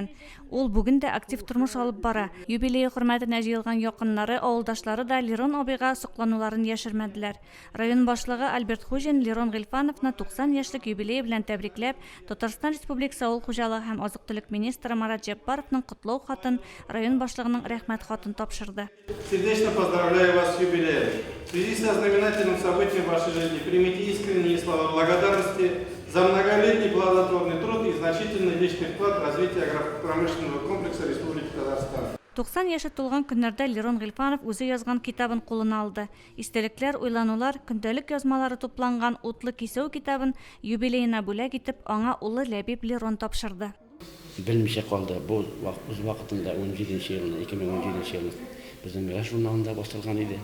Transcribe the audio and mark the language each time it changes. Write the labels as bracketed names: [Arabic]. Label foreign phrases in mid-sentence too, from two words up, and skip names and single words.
[Tatar] Ул бүген дә актив тормыш алып бара. Юбилей хөрмәтенә җыелган якыннары, авылдашлары да Лерон абыйга соклануларын яшермәделәр. Район башлыгы Альберт Хуҗин Лерон Гыйльфановны 90 яшьлек юбилей белән тәбрикләп, Татарстан Республикасы авыл хуҗалыгы һәм азык-төлек министры Марат Җаппаровның котлау хатын, район башлыгының рәхмәт хатын тапшырды. [Russian] Сердечно поздравляю вас с юбилеем. В связи со знаменательным событием в вашей жизни примите искренние слова благодарности за многолетний плодотворный труд и значительный личный вклад в развитие агропромышленного комплекса Республики Татарстан. [Tatar] 90 яшы тулган көннәрдә Лерон Гыйльфанов үзе язган китабын кулына алды. Истәлекләр, уйланулар, көндәлек язмалары тупланган утлы кисәү китабын юбилейына бүләк итеп аңа улы Ләбиб Лерон тапшырды. Белмичә калды. Бу вакытында 2017 елның безнең яш журналында басылган иде.